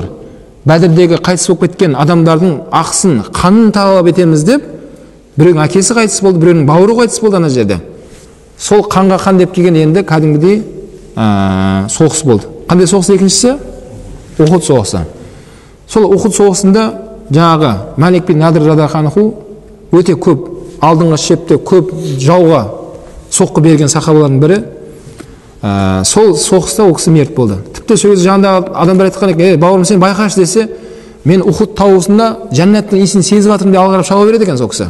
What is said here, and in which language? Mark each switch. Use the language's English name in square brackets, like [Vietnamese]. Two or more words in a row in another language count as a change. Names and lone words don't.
[Kazakh] Бәдірдегі қайтыс болып кеткен адамдардың ақысын, қанын талап етеміз деп, біреудің әкесі қайтыс болды, біреудің бауыры қайтыс болды ана жерде. Сол қанға қан деп келген енді кәдімгідей соғыс болды. Қандай соғыс екіншісі? Ухуд соғысы. Сол Ухуд соғысында жаңағы Малик бин Надр [Arabic] رضي الله عنه [Kazakh] өте көп алдыңғы шепте көп жауға соққы берген сахабалардың бірі. Сол соғыста ол кісі мерт болды. Тіпті сол кезде жанындағы адамдар айтқан екен, бауырым сен байқашы десе, мен Ухуд тауысында жәннаттың иісін сезіп жатырмын деп алға қарап шаба береді екен сол кісі.